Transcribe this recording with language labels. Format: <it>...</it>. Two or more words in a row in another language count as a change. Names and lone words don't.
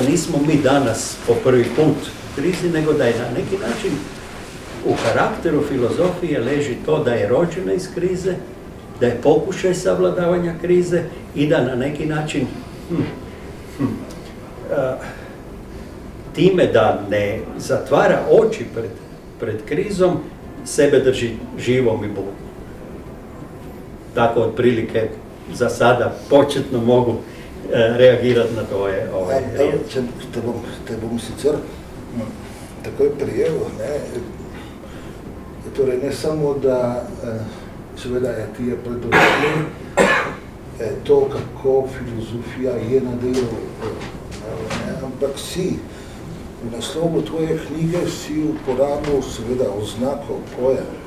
<hr>nismo mi danas po prvi put u krizi, nego da je na neki način u karakteru filozofije leži to da je rođena iz krize, da je pokušaj savladavanja krize i da na neki način time da ne zatvara oči pred krizom, sebe drži živom i budnom. Tako otprilike za sada početno mogu reagirati na to riječ.</hr> <sl>Te bom sicer takoj prijel, torej ne samo da seveda ti je predodobno to, kako filozofija je na delu, ampak si v naslovu tvoje knjige si uporabil seveda oznako pojem</sl>